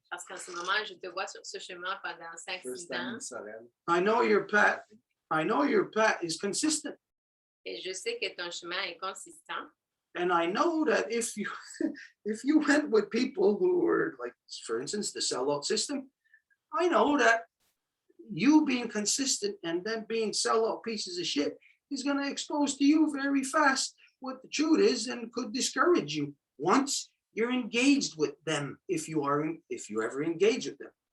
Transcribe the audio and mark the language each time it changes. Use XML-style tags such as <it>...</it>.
<fr>Parce qu'en ce moment, je te vois sur ce chemin pendant 5-6 ans.</fr> <en>I know your path. I know your path is consistent.</en> <fr>Et je sais que ton chemin est consistant.</fr> <en>And I know that if you if you went with people who were like, for instance, the sellout system, I know that you being consistent and them being sellout pieces of shit is going to expose to you very fast what the truth is and could discourage you once you're engaged with them, if you ever engage with them.</en>